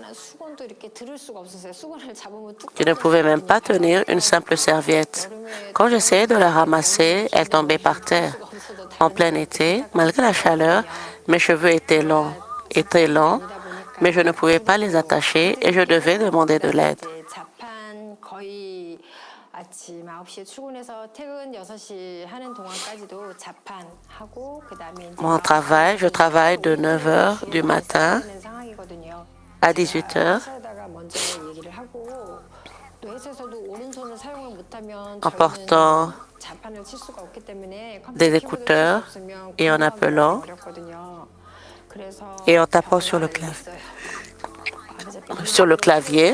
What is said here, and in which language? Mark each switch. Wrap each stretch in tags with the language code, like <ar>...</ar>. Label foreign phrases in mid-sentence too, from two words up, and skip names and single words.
<fr>Je ne pouvais même pas tenir une simple serviette. Quand j'essayais de la ramasser, elle tombait par terre. En plein été, malgré la chaleur, mes cheveux étaient longs, mais je ne pouvais pas les attacher et je devais demander de l'aide.</fr> <ko>아침 9시에 출근해서 퇴근 6시 하는 동안까지도 자판하고 그다음에</ko> <fr>Mon travail, je travaille de 9 heures du matin à 18 heures en portant des écouteurs et en appelant et en tapant sur le clavier.</fr>